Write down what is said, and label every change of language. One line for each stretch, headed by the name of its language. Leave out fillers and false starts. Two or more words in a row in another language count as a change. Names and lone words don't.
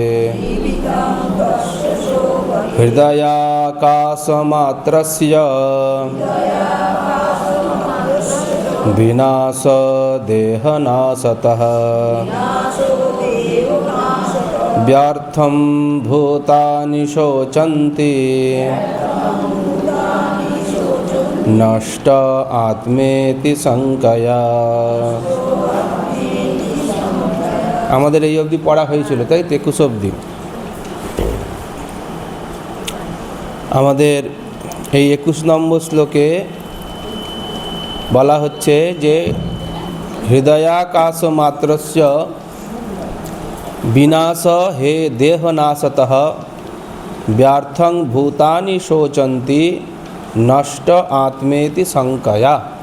Sanskrit: हृदयाकाशमात्रस्य विनाश देहनाशतः व्यर्थं भूतानि शोचन्ति नष्ट आत्मेति संकया।
Bangla: আমাদের এই অবধি পড়া হয়েছিল, তাই 21 অবধি। আমাদের এই 21 নম্বর শ্লোকে বলা হচ্ছে যে
Sanskrit: হৃদয়াকাশ মাত্রস্য বিনাশ হে দেহনাশতঃ ব্যর্থং ভূতানি শোচন্তি নষ্ট আত্মেতি সংকয়া।